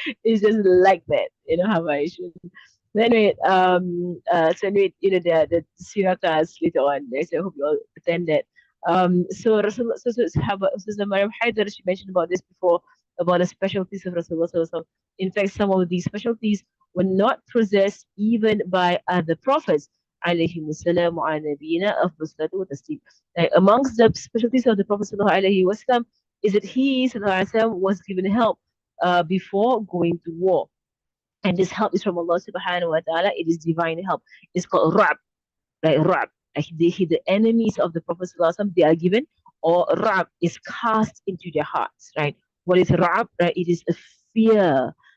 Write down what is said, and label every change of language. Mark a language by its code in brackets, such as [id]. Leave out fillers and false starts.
[en] It's just like that, how I should. So anyway, the Sirah class later on. So I hope you all attend that. So Rasulullah, so Mariam Haider, she mentioned about this before, about the specialties of Rasulullah. So in fact, some of these specialties were not possessed even by other prophets. [ar] عليهم السلام وعلى نبينا أفضل الصلاة والتسليم. [en] Like, amongst the specialties of the Prophet sallallahu alaihi wasallam is that he sallallahu alaihi wasallam was given help before going to war. And this help is from Allah subhanahu wa ta'ala. It is divine help. It's called Ra'b, like Ra'b. Like the enemies of the Prophet sallallahu alaihi wasallam, they are given, or Ra'b is cast into their hearts, right? What is Ra'b? Right? It is a fear